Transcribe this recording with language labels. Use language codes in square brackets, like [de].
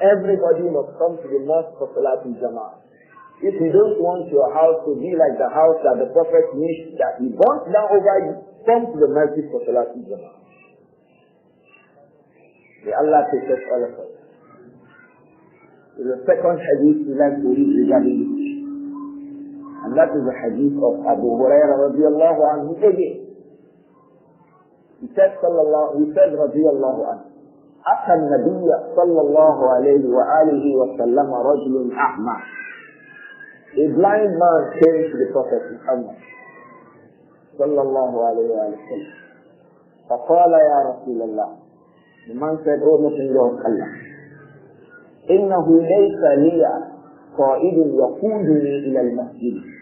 [en] Everybody must come to the mosque for Salatul Jama'ah. If you don't want your house to be like the house that the Prophet wished that he burnt down over you, come to the masjid for Salatul Jama'ah. May Allah take us all of us. The second hadith we like to read regarding this, and that is the hadith of Abu-Hurairah radiallahu anhu again. He said [ar] radiallahu anhu, أتى النبي صلى الله عليه وآله وسلم رجل أعمى. [en] A blind man came to the Prophet Muhammad صلى الله عليه وآله وسلم. [ar] فقال يا رسول الله. [en] The man said, oh Messenger of Allah, [ar] إنه ليس لي قائد يقودني إلى المسجد.